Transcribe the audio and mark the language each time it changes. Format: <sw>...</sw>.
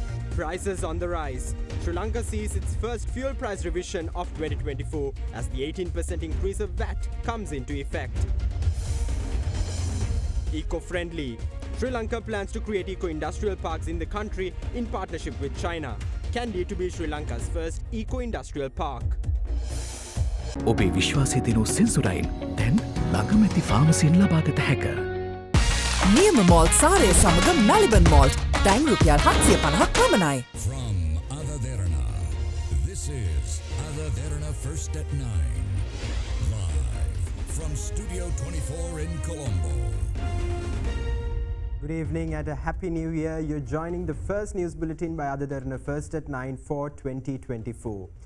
<en>Prices on the rise. Sri Lanka sees its first fuel price revision of 2024 as the 18% increase of VAT comes into effect. Eco-friendly. Sri Lanka plans to create eco-industrial parks in the country in partnership with China. Kandy to be Sri Lanka's first eco-industrial park.</en> <si>ඔබේ විශ්වාසය දෙනු සෙන්සුරයින් දැන් ළඟමැති ෆාමසියෙන් ලබාගත හැක. නියම malt සාරය සමග Maliban malt දැන් රුපියල් 750ක් පමණයි.</si> <en>From AdaDerana, this is AdaDerana First at 9. Live from Studio 24 in Colombo. Good evening and a Happy New Year. You're joining the first news bulletin by AdaDerana First at 9 for 2024.</en>